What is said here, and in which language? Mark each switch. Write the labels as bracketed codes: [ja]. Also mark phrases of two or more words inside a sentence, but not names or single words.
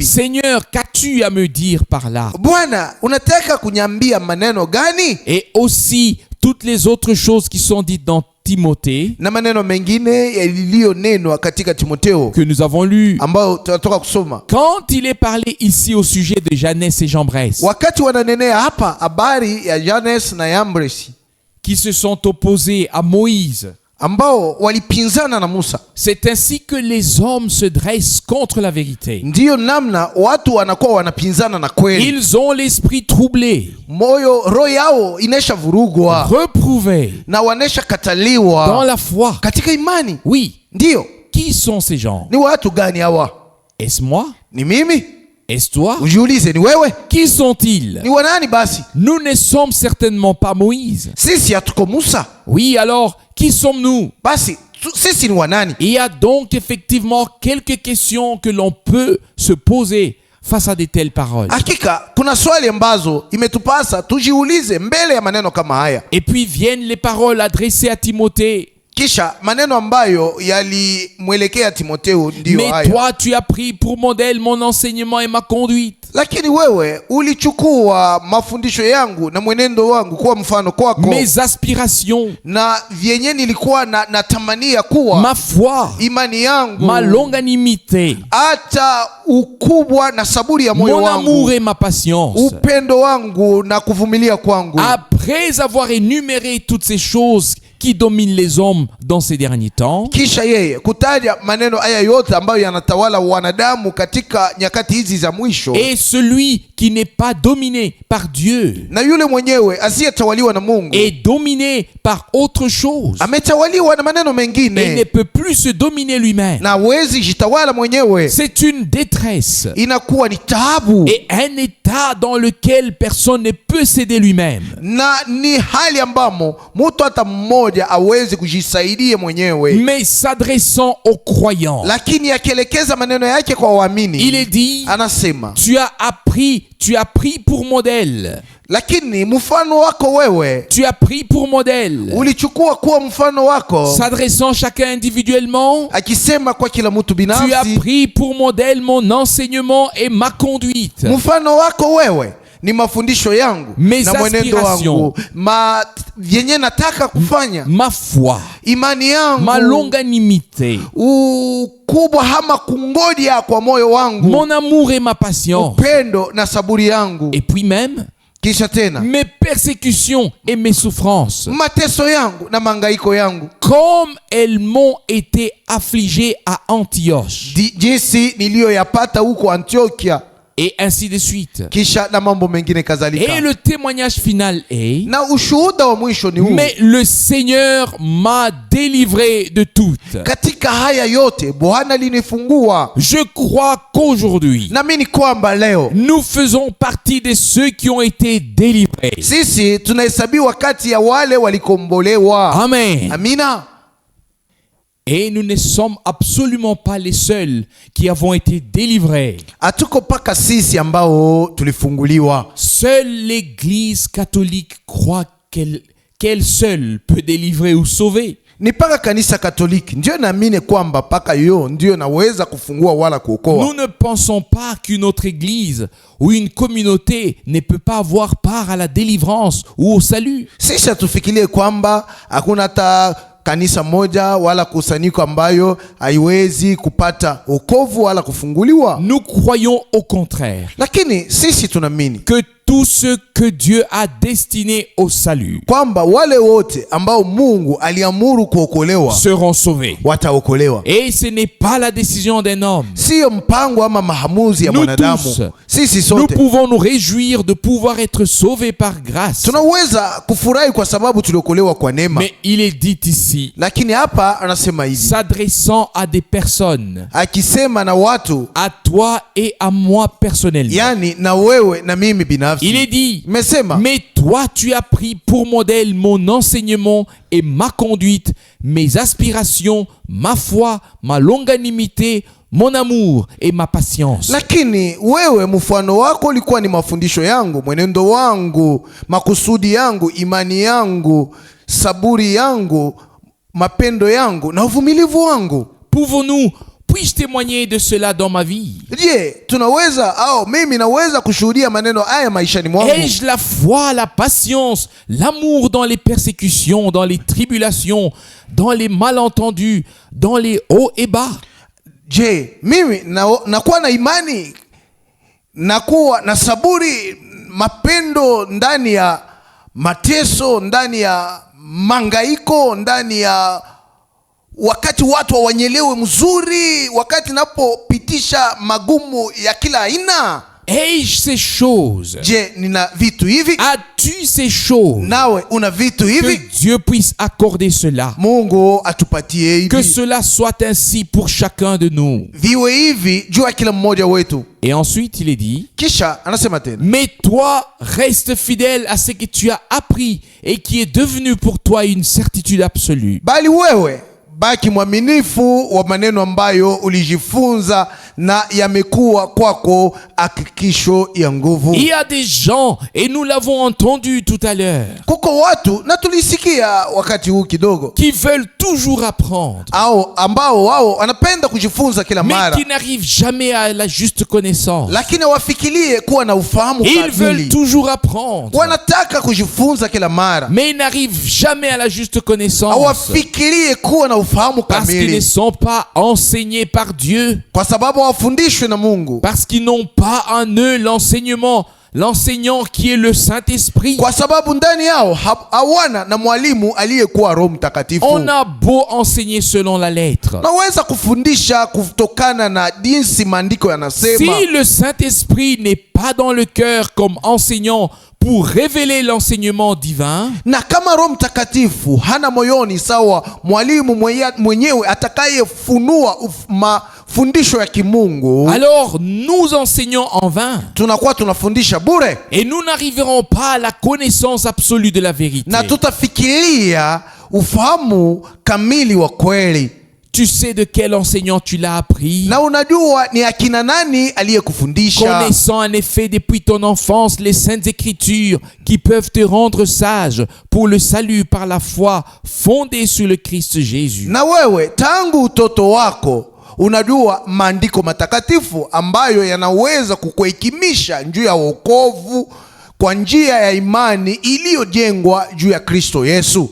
[fr] Seigneur, qu'as-tu à me dire par là? [sw] Bwana, unataka kunyambia maneno gani? [fr] Et aussi toutes les autres choses qui sont dites dans Timothée, [sw] na maneno mengine yaliyonenwa katika Timotheo [fr] que nous avons lu, [sw] ambao tunatoka kusoma. [fr] Quand il est parlé ici au sujet de Jannes et Jambres, [sw] wakati wananenea hapa habari ya Jannes na Jambres, [fr] qui se sont opposés à Moïse, [sw] ambao walipinzana na Musa. [fr] C'est ainsi que les hommes se dressent contre la vérité. [sw] Ndiyo namna watu wanakuwa wanapinzana na kweli. [fr] Ils ont l'esprit troublé, [sw] moyo roho yao inesha vurugwa, [fr] reprouvé, [sw] na wanesha kataliwa [fr] dans la foi, [sw] katika imani. [fr] Oui. [sw] Ndiyo. [fr] Qui sont ces gens? [sw] Ni watu gani hawa? [fr] Est-ce moi? [sw] Ni mimi? [fr] Est-ce toi? [sw] Ujiulize, ni wewe? [fr] Qui sont-ils? [sw] Ni wanani basi? [fr] Nous ne sommes certainement pas Moïse. [sw] Sisi hatuko Musa. [fr] Oui, alors, qui sommes-nous? [sw] Basi sisi ni wanani? [fr] Il y a donc effectivement quelques questions que l'on peut se poser face à de telles paroles. [sw] Hakika kuna swali ambazo imetupasa tujiulize mbele ya maneno kama haya. [fr] Et puis viennent les paroles adressées à Timothée. [sw] Kisha maneno ambayo yalimwelekea Timotheo ndiyo haya. [fr] Mais toi tu as pris pour modèle mon enseignement et ma conduite. [sw] Lakini wewe ulichukua mafundisho yangu na mwenendo wangu kuwa mfano kwako. [fr] Mes aspirations, [sw] na vyenye nilikuwa natamania kuwa [fr] ma foi, [sw] imani yangu, [fr] ma longanimité, [sw] hata ukubwa na saburi ya moyo [fr] mon [sw] wangu, [fr] amour et ma patience. [sw] upendo wangu na kuvumilia kwangu. [fr] Après avoir énuméré toutes ces choses qui dominent les hommes dans ces derniers temps, [sw] kisha yeye kutaja maneno haya yote ambayo yanatawala wanadamu katika nyakati hizi za mwisho, [fr] et celui qui n'est pas dominé par Dieu [sw] na yule mwenyewe asiyetawaliwa na Mungu [fr] est dominé par autre chose, [sw] ametawaliwa na maneno [fr] et [sw] mengine [fr] ne peut plus se dominer lui-même. [sw] na hawezi jitawala mwenyewe. [fr] C'est une détresse [sw] Inakuwa ni taabu [fr] et un état dans lequel personne ne peut s'aider lui-même. [sw] na ni hali ambamo mtu hata mmoja hawezi kujisaidia mwenyewe. [fr] Mais s'adressant aux croyants, [sw] Lakini akielekeza maneno yake kwa waamini, [fr] il est dit, [sw] anasema, [fr] tu as pris pour modèle. [sw] lakini mfano wako wewe [fr] Tu as pris pour modèle. [sw] ulichukua kuwa mfano wako, [fr] S'adressant chacun individuellement, [sw] akisema kwa kila mtu [fr] tu as [sw] binafsi, [fr] pris pour modèle mon enseignement et ma conduite. [sw] mfano wako wewe ni mafundisho yangu [fr] Mes [sw] na mwenendo wangu, vyenye nataka kufanya, [fr] Ma foi, [sw] imani yangu, [fr] ma longanimité, [sw] ukubwa hama kungoja kwa moyo wangu, [fr] mon amour et ma patience. [sw] upendo na saburi yangu. [fr] Et puis même, [sw] Kisha tena [fr] mes persécutions et mes souffrances, [sw] mateso yangu na mangaiko yangu, [fr] comme elles m'ont été affligées à Antioche. [sw] jinsi niliyoyapata huko Antiokia, [fr] Et ainsi de suite. [sw] kisha na mambo mengine kadhalika. [fr] Et le témoignage final est: [sw] Na ushuhuda wa mwisho ni huu, [fr] mais le Seigneur m'a délivré de toutes. [sw] katika haya yote Bwana alinifungua. [fr] Je crois qu'aujourd'hui, [sw] Naamini kwamba leo [fr] nous faisons partie de ceux qui ont été délivrés. [sw] sisi tunahesabiwa kati ya wale walikombolewa. [fr] Amen. [sw] Amina. [fr] Et nous ne sommes absolument pas les seuls qui avons été délivrés. [sw] Hatuko paka sisi ambao tulifunguliwa. [fr] Seule l'Église catholique croit qu'elle seule peut délivrer ou sauver. [sw] Ni paka kanisa Katoliki ndio naamini kwamba paka yo ndio naweza kufungua wala kuokoa. [fr] Nous ne pensons pas qu'une autre église ou une communauté ne peut pas avoir part à la délivrance ou au salut. [sw] Sisi tufikirie kwamba hakuna hata kanisa moja wala kusanyiko ambayo haiwezi kupata wokovu wala kufunguliwa. [fr] Nous croyons au contraire [sw] Lakini sisi tunaamini [fr] que tous ceux que Dieu a destinés au salut [sw] kwamba wale wote ambao Mungu aliamuru kuokolewa [fr] seront sauvés. [sw] wataokolewa. [fr] Et ce n'est pas la décision d'un homme. [sw] Sio mpango ama maamuzi ya [fr] Nous [sw] mwanadamu. [fr] tous, [sw] Sisi [fr] nous [sw] sote [fr] pouvons nous réjouir de pouvoir être sauvés par grâce. [sw] tunaweza kufurahi kwa sababu tuliokolewa kwa neema. [fr] Mais il est dit ici, [sw] Lakini hapa anasema hivi, [fr] s'adressant à des personnes, [sw] akisema na watu, [fr] à toi et à moi personnellement. [sw] yani na wewe na mimi binafsi. [fr] Il est dit, [sw] Mesema, [fr] mais toi tu as pris pour modèle mon enseignement et ma conduite, mes aspirations, ma foi, ma longanimité, mon amour et ma patience. [sw] lakini wewe mfano wako ulikuwa ni mafundisho yangu, mwenendo wangu, makusudi yangu, imani yangu, saburi yangu, mapendo yangu na uvumilivu wangu. [fr] Puis-je témoigner de cela dans ma vie? [sw] Je, tunaweza au mimi naweza kushuhudia maneno haya maishani mwangu? [fr] Ai-je la foi, la patience, l'amour dans les persécutions, dans les tribulations, dans les malentendus, dans les hauts et bas? [sw] Je, mimi nakuwa na imani, nakuwa na saburi, mapendo ndani ya mateso, ndani ya mangaiko, ndani ya wakati watu hawanyelewe mzuri, wakati napopitisha magumu ya kila aina? [fr] Ai-je ces choses? [sw] Je, nina vitu hivi? [fr] As-tu ces choses? [sw] Nawe una vitu [fr] Que [sw] hivi? [fr] Dieu puisse accorder cela. [sw] Mungu atupatie [fr] Que [sw] hivi, [fr] cela soit ainsi pour chacun de nous. [sw] viwe hivi juu ya kila mmoja wetu. [fr] Et ensuite, il est dit, [sw] Kisha anasema tena, [fr] mais toi, reste fidèle à ce que tu as appris et qui est devenu pour toi une certitude absolue. [sw] bali wewe baki mwaminifu wa maneno ambayo ulijifunza na yamekuwa kwako hakikisho ya nguvu. [fr] Il y a des gens, et nous l'avons entendu tout à l'heure, [sw] Kuko watu na tulisikia wakati huu kidogo, [fr] qui veulent toujours apprendre, [sw] au ambao wao wanapenda kujifunza kila [fr] mais [sw] mara, [fr] qui n'arrivent jamais à la juste connaissance. [sw] lakini wafikirie kuwa na ufahamu [fr] Ils veulent [sw] kamili. [fr] toujours apprendre, [sw] Wanataka kujifunza kila mara, [fr] mais ils n'arrivent jamais à la juste connaissance [sw] hawafikirie kuwa na ufahamu [fr] parce qu'ils ne [sw] kamili, [fr] sont pas enseignés par Dieu, [sw] kwa sababu hawafundishwe na Mungu, [fr] parce qu'ils n'ont pas en eux l'enseignant qui est le Saint-Esprit. [sw] kwa sababu ndani yao hawana na mwalimu aliyekuwa Roho Mtakatifu. [fr] On a beau enseigner selon la lettre, [sw] Naweza kufundisha kutokana na jinsi maandiko yanasema, [fr] si le Saint-Esprit n'est pas dans le cœur comme enseignant pour révéler l'enseignement divin, [sw] na kama Roho Mtakatifu hana moyoni sawa mwalimu mwenyewe atakayefunua mafundisho ya kimungu, [fr] alors nous enseignons en vain [sw] tunakuwa tunafundisha bure [fr] et nous n'arriverons pas à la connaissance absolue de la vérité. [sw] na tutafikiria ufahamu kamili wa kweli. [fr] Tu sais de quel enseignant tu l'as appris, [sw] Na unajua ni akina nani aliyekufundisha, [fr] connaissant en effet depuis ton enfance les saintes écritures qui peuvent te rendre sage pour le salut par la foi fondée sur le Christ Jésus. [sw] na wewe tangu utoto wako unajua maandiko matakatifu ambayo yanaweza kukuhekimisha juu ya wokovu kwa njia ya imani iliyojengwa juu ya Kristo Yesu.